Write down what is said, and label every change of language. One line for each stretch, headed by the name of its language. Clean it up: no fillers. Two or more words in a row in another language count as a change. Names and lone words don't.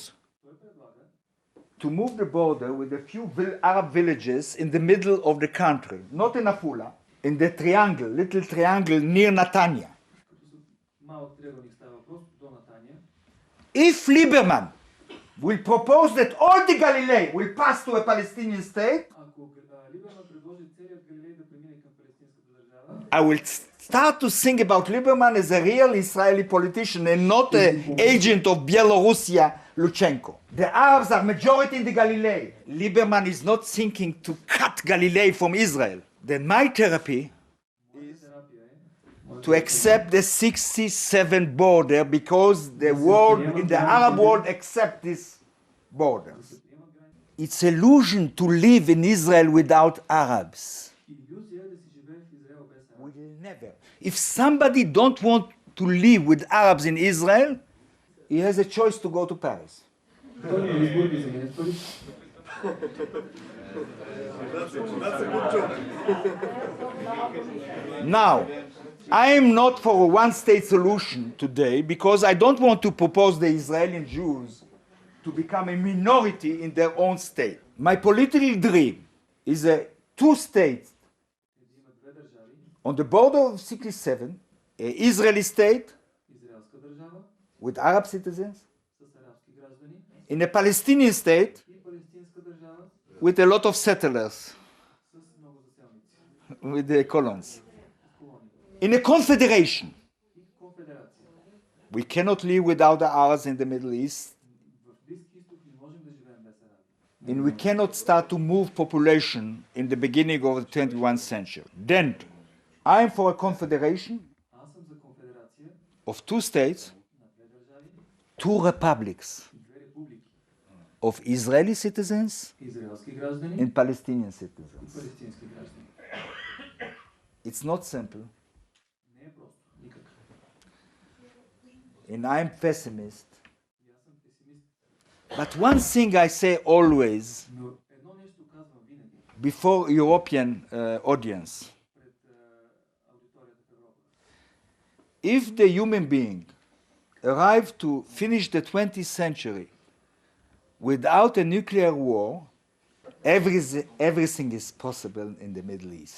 Bulgarian: Той предлага
English: to move the border with a few Arab villages in the middle of the country, not in Afula, in the little triangle near Netanya.
Bulgarian: като с малък триъгълник става въпрос до Натания.
English: If Lieberman will propose that all the Galilee will pass to a Palestinian state,
Bulgarian: Ако Либерман предложи целият Галилей да премине към палестинската държава,
English: I will start to think about Lieberman as a real Israeli politician and not an agent of Belarusia, Lukashenko. The Arabs are majority in the Galilee. Lieberman is not thinking to cut Galilee from Israel. Then my therapy
Bulgarian: терапия е
English: to accept the 67 border because the world in the Arab world accept these borders. It's illusion to live in Israel without Arabs.
Bulgarian: илюзия да си живее в Израел без араби.
English: Will never. If somebody don't want to live with Arabs in Israel, he has a choice to go to Paris.
Bulgarian: Той има избор да замине в Париж.
English: Now, I am not for a one-state solution today because I don't want to propose the Israeli Jews to become a minority in their own state. My political dream is a two-state
Bulgarian: Има две държави,
English: on the border of 67, an Israeli state
Bulgarian: израелска държава
English: with Arab citizens,
Bulgarian: с арабски граждани
English: in a Palestinian state
Bulgarian: и палестинска държава
English: with a lot of settlers,
Bulgarian: с много заселници,
English: with the colons.
Bulgarian: колонии
English: In a confederation,
Bulgarian: и конфедерация.
English: we cannot live without the Arabs in the Middle East,
Bulgarian: В Близки изток не можем да живеем без араби.
English: and we cannot start to move population in the beginning of the 21st century. Then, I am for a confederation
Bulgarian: Аз съм за конфедерация
English: of two states,
Bulgarian: на две държави
English: two republics.
Bulgarian: и две републики.
English: of Israeli citizens
Bulgarian: израелски граждани
English: and Palestinian
Bulgarian: и
English: citizens.
Bulgarian: палестински граждани.
English: It's not simple,
Bulgarian: Не е просто, никак.
English: and I'm pessimist.
Bulgarian: И аз съм песимист.
English: But one thing I say always
Bulgarian: Но едно нещо казвам винаги
English: before European audience.
Bulgarian: пред аудиторията в Европа.
English: If the human being arrived to finish the 20th century without a nuclear war, everything is possible in the Middle East.